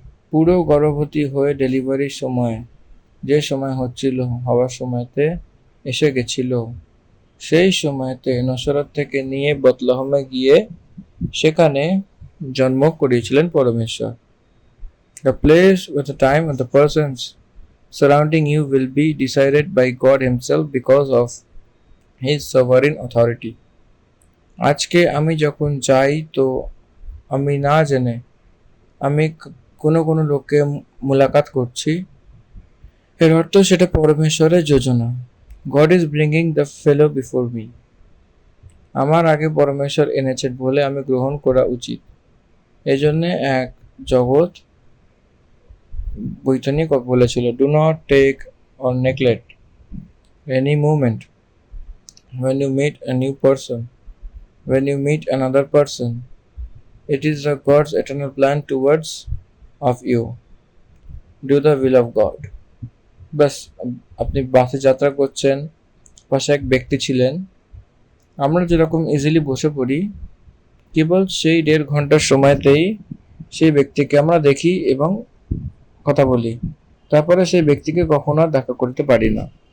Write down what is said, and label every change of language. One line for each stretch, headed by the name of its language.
Bangla: পুরো গর্ভবতী হয়ে ডেলিভারির সময়, যে সময় হচ্ছিল, হওয়ার সময়তে এসে গেছিল, সেই সময়তে নসরত থেকে নিয়ে বেথলেহেমে গিয়ে সেখানে জন্ম করিয়েছিলেন পরমেশ্বর।
English: The place with the time and the persons surrounding you will be decided by God himself because of his sovereign authority.
Bangla: আজকে আমি যখন যাই, তো আমি না জেনে আমি কোনো কোনো লোককে মোলাকাত করছি, এর অর্থ সেটা পরমেশ্বরের যোজনা।
English: God is bringing the fellow before me.
Bangla: আমার আগে পরমেশ্বর এনেছেন বলে আমি গ্রহণ করা উচিত। এজন্য এক জগৎ বৈজ্ঞানিক বলেছিল,
English: Do not take or neglect any movement when you meet a new person, when you meet another person. It is the God's eternal plan towards of you. Do the will of God.
Bangla: বাস, আপনি বাসে যাত্রা করছেন, পাশে এক ব্যক্তি ছিলেন। আমরা যেরকম ইজিলি বসে পড়ি, কেবল সেই 1.5 ঘন্টার সময়তেই সেই ব্যক্তিকে আমরা দেখি এবং কথা বলি, তারপরে সেই ব্যক্তিকে কখনো আর দেখা করতে পারি না।